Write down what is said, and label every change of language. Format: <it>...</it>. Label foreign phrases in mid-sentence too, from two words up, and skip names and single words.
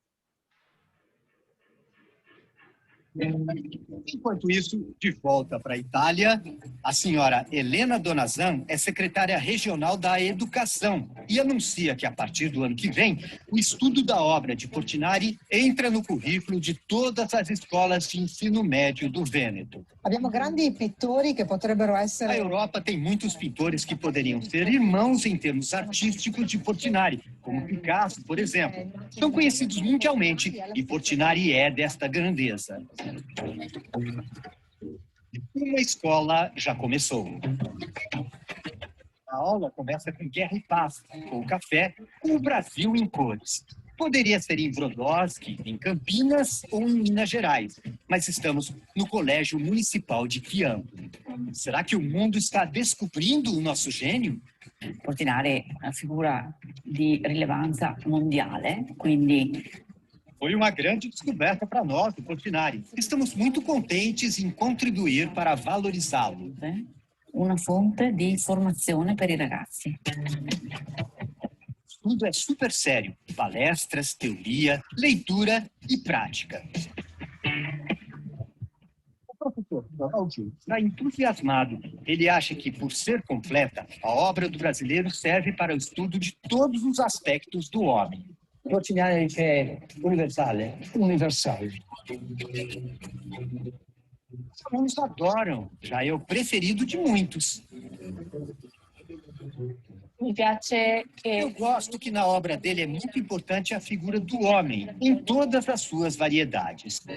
<pt>Enquanto isso, de volta para a Itália, a senhora Helena Donazan é secretária regional da Educação e anuncia que, a partir do ano que vem, o estudo da obra de Portinari entra no currículo de todas as escolas de ensino médio do Vêneto.</pt> <it>Abbiamo grandi pittori che potrebbero essere...</it> <pt>A Europa tem muitos pintores que poderiam ser irmãos em termos artísticos de Portinari, como Picasso, por exemplo. São conhecidos mundialmente e Portinari é desta grandeza. Uma escola já começou. A aula começa com Guerra e Paz, com café, com o Brasil em cores. Poderia ser em Brodowski, em Campinas ou em Minas Gerais, mas estamos no Colégio Municipal de Chiampo. Será que o mundo está descobrindo o nosso gênio?</pt> <it>Portinari è una figura di rilevanza mondiale, quindi...</it> <pt>Foi uma grande descoberta para nós, do Portinari. Estamos muito contentes em contribuir para valorizá-lo.</pt> <it>una fonte di formazione per i ragazzi.</it> <pt>Tudo é super sério. Palestras, teoria, leitura e prática. O professor Cláudio está entusiasmado. Ele acha que, por ser completa, a obra do brasileiro serve para o estudo de todos os aspectos do homem.</pt> <it>Portinari è universale. Universale.</it> <pt>Os alunos adoram. Já é o preferido de muitos. Eu gosto que na obra dele é muito importante a figura do homem, em todas as suas variedades.</pt>